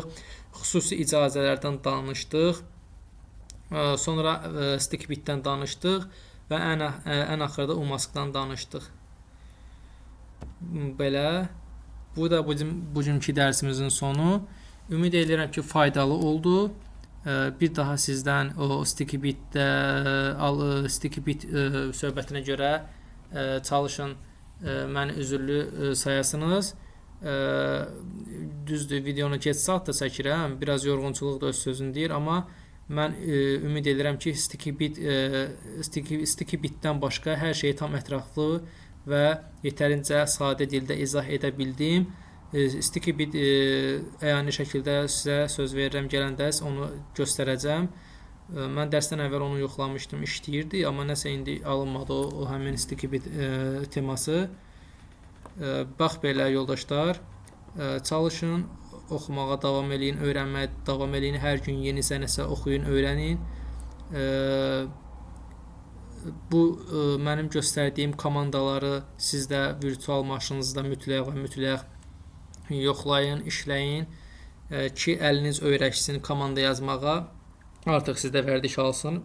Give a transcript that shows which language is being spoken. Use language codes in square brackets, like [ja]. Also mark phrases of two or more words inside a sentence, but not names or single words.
[az] Xüsusi icazələrdən danışdıq. Sonra [en] sticky bitdən [az] danışdıq və ən axırda umaskdan danışdıq. Belə. Bu da bugünkü dərsimizin sonu. Ümid edirəm ki, faydalı oldu. Bir daha sizdən o [en] sticky bit [az] söhbətinə görə çalışın, məni üzürlü sayasınız. Düzdür, videonu geç saat da çəkirəm, biraz yorğunçuluq da öz sözünü deyir, amma mən ümid edirəm ki, [en] sticky bitdən [az] başqa hər şeyi tam ətraflı və yetərincə sadə dildə izah edə bildim. [en] Sticky bit [az] əyani şəkildə sizə söz verirəm, gələn dərs onu göstərəcəm. Mən dərsdən əvvəl onu yoxlamışdım, işləyirdi, amma nəsə indi alınmadı o həmin [en] sticky bit [az] teması. Bax belə yoldaşlar, çalışın, oxumağa davam eləyin, öyrənməyə davam eləyin, hər gün yenisə nəsə oxuyun, öyrənin. bu mənim göstərdiyim komandaları siz də virtual maşınınızda mütləq və mütləq yoxlayın, işləyin ki, əliniz öyrəşsin komanda yazmağa, artıq sizdə vərdiş alsın.